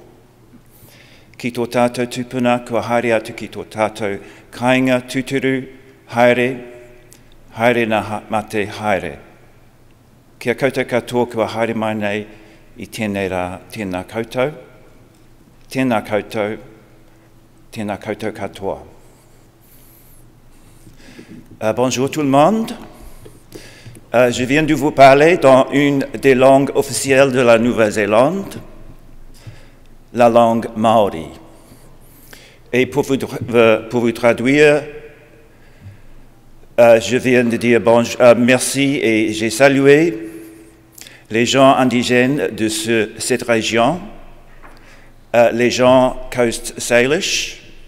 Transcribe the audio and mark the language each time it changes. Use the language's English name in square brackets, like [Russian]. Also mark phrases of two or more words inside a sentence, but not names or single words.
[Māori] Ki tō tātou tupuna, ko haere atu ki tō tātou kāinga tuturu, haere, haere nā mate haere. Kia koutou katoa kua haere mai nei I tēnei rā, tēnā koutou, tēnā koutou, tēnā koutou katoa. [French] Bonjour tout le monde. Je viens de vous parler dans une des langues officielles de la Nouvelle-Zélande, la langue maori. Et pour vous traduire, je viens de dire merci et j'ai salué les gens indigènes de cette région, les gens Coast Salish.